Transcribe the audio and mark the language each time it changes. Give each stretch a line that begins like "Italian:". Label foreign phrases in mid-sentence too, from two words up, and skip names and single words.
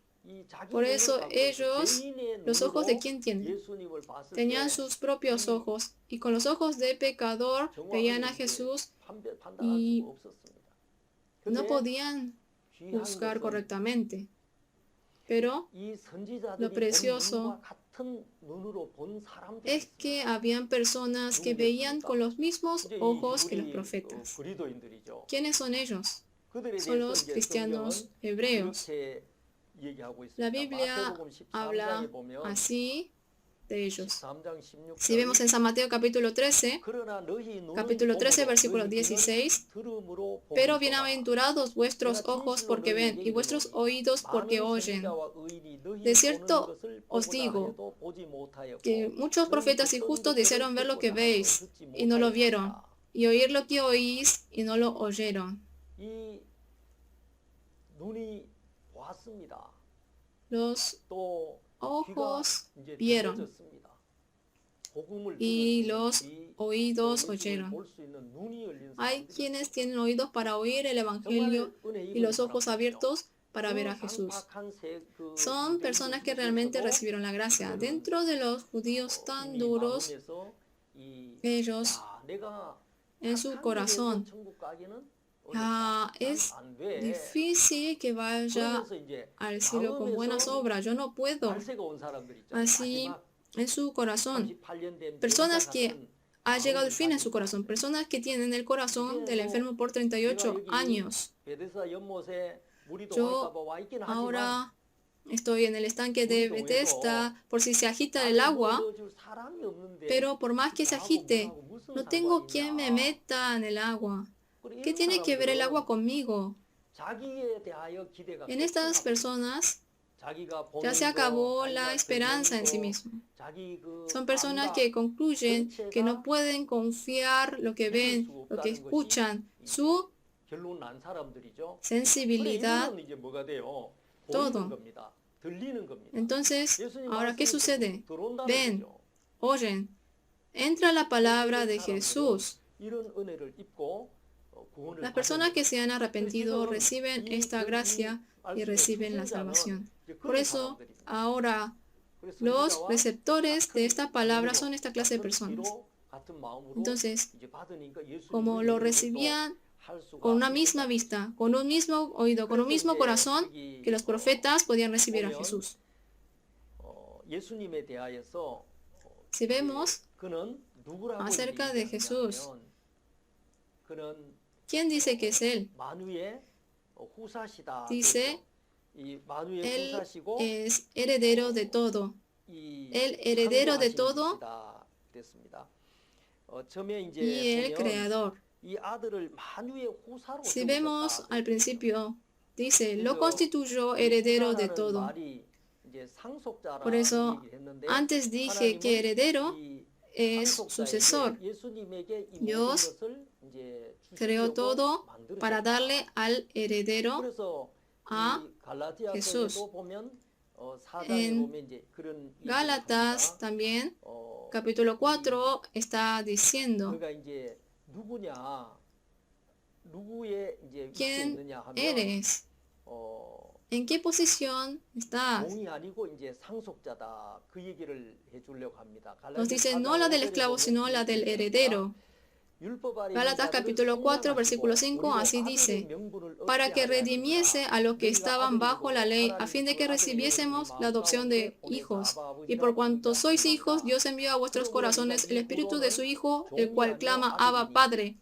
Spanish: Por eso ellos, los ojos de quién tienen, tenían sus propios ojos y con los ojos de pecador veían a Jesús y no podían juzgar correctamente. Pero lo precioso es que habían personas que veían con los mismos ojos que los profetas. ¿Quiénes son ellos?
Korean: 그들에
Spanish: son
Korean: 대해서
Spanish: los
Korean: 이제
Spanish: cristianos
Korean: 성경은
Spanish: hebreos.
Korean: 이렇게 얘기하고 있습니다.
Spanish: La Biblia
Korean: 마태복음
Spanish: habla
Korean: 13장에 보면
Spanish: así de ellos.
Korean: 13장
Spanish: Si vemos
Korean: 16절
Spanish: en San Mateo capítulo 13,
Korean: 그러나 너희 눈은
Spanish: capítulo 13,
Korean: 봄으로
Spanish: versículo
Korean: 너희 귀는
Spanish: 16,
Korean: 들음으로
Spanish: pero
Korean: 보기도다.
Spanish: bienaventurados vuestros
Korean: 내가
Spanish: ojos
Korean: 진실로
Spanish: porque ven
Korean: 너희에게
Spanish: y vuestros
Korean: 이르노니
Spanish: oídos porque
Korean: 많은
Spanish: oyen.
Korean: 선지자와 의인이 너희
Spanish: De
Korean: 보는
Spanish: cierto
Korean: 것을
Spanish: os
Korean: 보고자
Spanish: digo
Korean: 하여도 보지 못하였고
Spanish: que muchos profetas y
Korean: 너희
Spanish: justos
Korean: 듣던
Spanish: desearon ver
Korean: 것들을
Spanish: lo que
Korean: 듣고자 하여도
Spanish: veis
Korean: 듣지
Spanish: y no lo
Korean: 못하였느니라.
Spanish: vieron, y oír lo que oís y no lo oyeron.
Korean: 이 눈이 보았습니다.
Spanish: Los
Korean: 또 귀가
Spanish: ojos
Korean: 이제
Spanish: vieron
Korean: 들려졌습니다. 복음을
Spanish: y
Korean: 들을
Spanish: los
Korean: 수 있는 귀, 또
Spanish: oídos
Korean: 예수님을
Spanish: oyeron.
Korean: 볼 수 있는 눈이 열린
Spanish: Hay
Korean: 사람들이
Spanish: quienes tienen oídos para oír el Evangelio
Korean: 정말 은혜
Spanish: y
Korean: 입은
Spanish: los ojos
Korean: 사람들이죠.
Spanish: abiertos para ver
Korean: 그
Spanish: a Jesús.
Korean: 강팍한 그
Spanish: Son
Korean: 유대인들
Spanish: personas que realmente
Korean: 중에서도
Spanish: recibieron la gracia.
Korean: 그들은
Spanish: Dentro de los judíos tan
Korean: 이미
Spanish: duros,
Korean: 마음에서 이
Spanish: ellos
Korean: 야, 내가
Spanish: en su
Korean: 착한 일에서
Spanish: corazón,
Korean: 천국 가기는
Spanish: es
Korean: 안 돼.
Spanish: difícil que vaya
Korean: 그러면서 이제
Spanish: al cielo con buenas
Korean: 마음에서
Spanish: obras. Yo no puedo.
Korean: 발세가 온 사람들 있죠.
Spanish: Así,
Korean: 마지막
Spanish: en su corazón,
Korean: 38년 된
Spanish: personas
Korean: 병자
Spanish: que
Korean: 같은
Spanish: ha llegado el
Korean: 마음을
Spanish: fin en su
Korean: 가진
Spanish: corazón, personas que tienen el corazón del
Korean: 이제
Spanish: enfermo por 제가 38
Korean: 여기
Spanish: años.
Korean: 베데스다 연못에 물이
Spanish: Yo
Korean: 동할까봐 와 있긴 하지만
Spanish: ahora estoy en el estanque de
Korean: 물이
Spanish: Bethesda por si se agita el
Korean: 나를
Spanish: agua,
Korean: 넣어줄 사람이 없는데
Spanish: pero por más que se
Korean: 나하고
Spanish: agite,
Korean: 물하고 무슨
Spanish: no tengo
Korean: 상관이
Spanish: quien me
Korean: 있냐.
Spanish: meta en el agua.
Korean: 그리고
Spanish: ¿Qué
Korean: 이런
Spanish: tiene que ver el agua
Korean: 사람들은
Spanish: conmigo?
Korean: 자기에 대하여 기대가
Spanish: En estas
Korean: 끝이나
Spanish: personas
Korean: 자기가
Spanish: ya se
Korean: 보는
Spanish: acabó
Korean: 거,
Spanish: la
Korean: 자기가
Spanish: esperanza en
Korean: 듣는
Spanish: sí
Korean: 거,
Spanish: mismo.
Korean: 자기 그
Spanish: Son personas
Korean: 감각,
Spanish: que concluyen que no
Korean: 전체가
Spanish: pueden confiar lo que
Korean: 믿을
Spanish: ven,
Korean: 수
Spanish: lo que
Korean: 없다는 것이
Spanish: escuchan,
Korean: 이제
Spanish: su
Korean: 결론 난 사람들이죠. 그래
Spanish: sensibilidad,
Korean: 이거는 이제 뭐가 돼요?
Spanish: todo.
Korean: 보이는 겁니다. 들리는 겁니다.
Spanish: Entonces,
Korean: 예수님
Spanish: ahora, ¿qué
Korean: 말씀이
Spanish: sucede?
Korean: 들어온다는
Spanish: Ven,
Korean: 거죠.
Spanish: oyen, entra la palabra de Jesús.
Korean: 이런 은혜를 입고 구원을
Spanish: Las personas que se han
Korean: 받는
Spanish: arrepentido
Korean: 거예요.
Spanish: reciben esta gracia y
Korean: 말씀의
Spanish: reciben la
Korean: 수신자는
Spanish: salvación.
Korean: 이제
Spanish: Por
Korean: 그런
Spanish: eso,
Korean: 사람들입니다.
Spanish: ahora,
Korean: 그래서
Spanish: los
Korean: 선지자와
Spanish: receptores de esta palabra
Korean: 같은
Spanish: son esta clase de
Korean: 같은
Spanish: personas.
Korean: 귀로, 같은 마음으로
Spanish: Entonces,
Korean: 이제 받으니까 예수님을
Spanish: como lo
Korean: 믿는 것도
Spanish: recibían
Korean: 할 수가
Spanish: con una
Korean: 있었다.
Spanish: misma vista, con un mismo oído, con un mismo corazón, que los profetas podían recibir a Jesús.
Korean: 예수님에 대하여서
Spanish: Si vemos
Korean: 그는 누구라고
Spanish: acerca de Jesús,
Korean: 얘기하냐면 그는
Spanish: ¿quién dice que es Él?
Korean: 만유의 후사시다.
Spanish: Dice,
Korean: 이 만유의
Spanish: Él
Korean: 후사시고
Spanish: es heredero de todo.
Korean: 이
Spanish: El heredero de
Korean: 창조하신
Spanish: todo
Korean: 이시다 그랬습니다. 처음에 이제
Spanish: y el
Korean: 보면
Spanish: creador.
Korean: 이 아들을 만유의 후사로
Spanish: Si vemos
Korean: 세우셨다.
Spanish: al principio, dice, lo constituyó heredero de
Korean: 후사라는
Spanish: todo.
Korean: 말이 이제 상속자라는
Spanish: Por eso,
Korean: 얘기를 했는데
Spanish: antes dije que heredero
Korean: 이
Spanish: es
Korean: 상속자에게
Spanish: sucesor.
Korean: 예수님에게 이 모든
Spanish: Dios
Korean: 것을 이제
Spanish: creó
Korean: 주시려고
Spanish: todo
Korean: 만들으셨다.
Spanish: para darle al heredero
Korean: 그래서
Spanish: a
Korean: 이 갈라디아서에도
Spanish: Jesús.
Korean: 보면 4장에
Spanish: En
Korean: 보면 이제 그런 얘기를
Spanish: Gálatas
Korean: 합니다.
Spanish: también, capítulo 4, está diciendo,
Korean: 그가 이제 누구냐, 누구의 이제 위치에
Spanish: ¿quién
Korean: 있느냐 하면
Spanish: eres? ¿En qué posición estás?
Korean: 종이 아니고 이제 상속자다. 그 얘기를 해주려고 합니다.
Spanish: Nos dice no la del esclavo, sino la del heredero. Gálatas capítulo 4, versículo 5, así dice, para que redimiese a los que estaban bajo la ley, a fin de que recibiésemos la adopción de hijos. Y por cuanto sois hijos, Dios envió a vuestros corazones el espíritu de su Hijo, el cual clama, Abba, Padre.